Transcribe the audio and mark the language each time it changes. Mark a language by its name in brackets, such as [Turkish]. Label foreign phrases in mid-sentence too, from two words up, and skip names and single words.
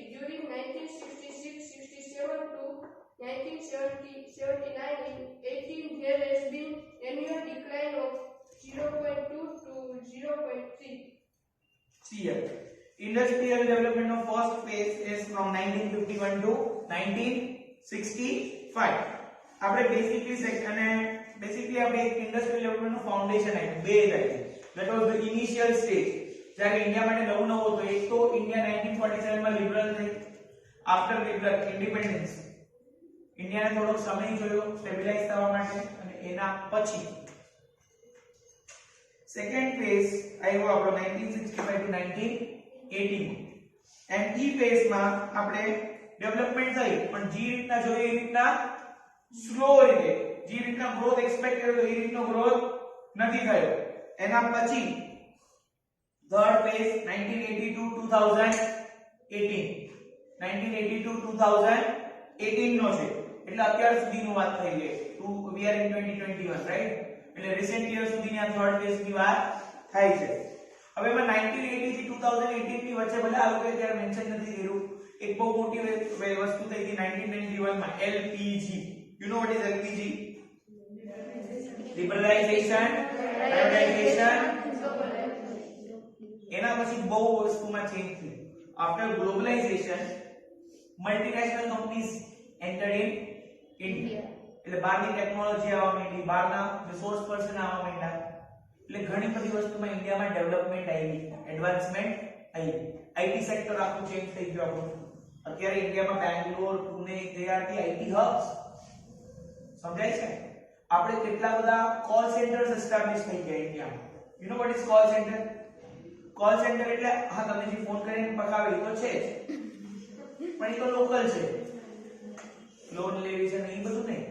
[English] During 1966-67 to 1979 in 18, there has been annual decline of 0.2 to 0.3. See here, industrial development of first phase is from 1951 to 1965. [Gujarati] આપણે બેસિકલી આપણે એક [English] industrial development [Gujarati] નું ફાઉન્ડેશન આપ્યું, બેઝ આપ્યું. [English] That was the initial stage. [Gujarati] જ્યારે ઇન્ડિયા માટે નવું હતું, એક તો ઇન્ડિયા 1947 માં લિબરલ થઈ. [English] after liberal independence [Gujarati] ઇન્ડિયાને થોડો સમય જોયો સ્ટેબિલાઇઝ થવા માટે, અને એના પછી [English] second phase [Gujarati] આવ્યો આપણો 1965 to 1918. એન્ડ ઈ ફેઝમાં આપણે ડેવલપમેન્ટ થઈ, પણ જે રીતના જોઈએ એ રીતના સ્લો રીતે, જે રીતના ગ્રોથ એક્સપેક્ટ કર્યો એ રીતનો ગ્રોથ નથી થયો. એના પછી [English] third phase [Gujarati] 1980 to 2018 નો છે, એટલે અત્યાર સુધીનું વાત થઈ ગઈ. [English] we are in 2021, [Gujarati] રાઈટ? એટલે [English] recent year [Gujarati] સુધીની આ [English] third phase [Gujarati] ની વાત થાય છે. હવે એમાં 1980 થી 2018 ની વચ્ચે ભલે આ લોકોએ ત્યારે મેન્શન નથી કર્યું, એક બહુ મોટી વસ્તુ થઈ હતી 1991 માં, LPG. [English] You know what is LPG? Liberalization, privatization. [Gujarati] એના પછી બહુ વસ્તુમાં ચેન્જ થયું. [English] After globalization, multinational companies entered in India. [Gujarati] એટલે બહારની ટેકનોલોજી આવવા માંડી, બહારના [English] resource person [Gujarati] આવવા માંડ્યા, એટલે ઘણી બધી વસ્તુમાં ઇન્ડિયામાં ડેવલપમેન્ટ આવી, એડવાન્સમેન્ટ આવી. [English] IT sector [Gujarati] આખું ચેન્જ થઈ ગયું આપણું. અત્યારે ઇન્ડિયામાં બેંગ્લોર, પુણે, [English] they are the IT hubs. [Gujarati] સમજાય છે? આપણે કેટલા બધા [English] call centers [Gujarati] એસ્ટાબ્લિશ થઈ ગયા ઇન્ડિયામાં. [English] you know what is call center? call center [Gujarati] એટલે હા, તમે જે ફોન કરીને પકાવે એ તો છે જ, પણ એ તો લોકલ છે, લોન લેવી છે ને એ બધું નહીં.